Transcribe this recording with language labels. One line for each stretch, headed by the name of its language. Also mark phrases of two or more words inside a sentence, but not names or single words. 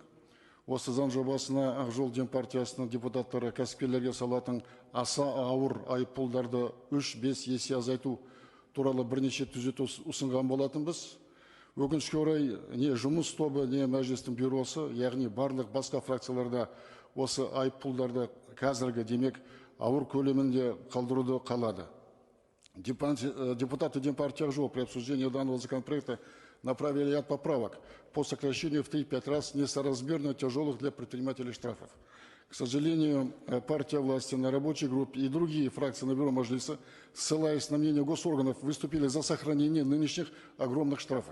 Kazakh: Осы заң жобасына Ақ жол партиясының депутаттары кәсіпкерлерге салатын аса ауыр айыппұлдарды 3-5 есе азайту туралы бірнеше түзету ұсынған болатынбыз. Өкінішке орай, не жұмыс тобы, не мәжілістің бюросы, яғни барлық басқа фракцияларда осы айыппұлдарды қазіргі демек ауыр көлемінде қалдыруды қалады.
Russian: Депутаты Демпартии Ақ жол при обсуждении данного законопроекта направили ряд поправок по сокращению в 3-5 раз несоразмерно тяжелых для предпринимателей штрафов. К сожалению, партия власти на рабочей группе и другие фракции на бюро Мажилиса, ссылаясь на мнение госорганов, выступили за сохранение нынешних огромных штрафов.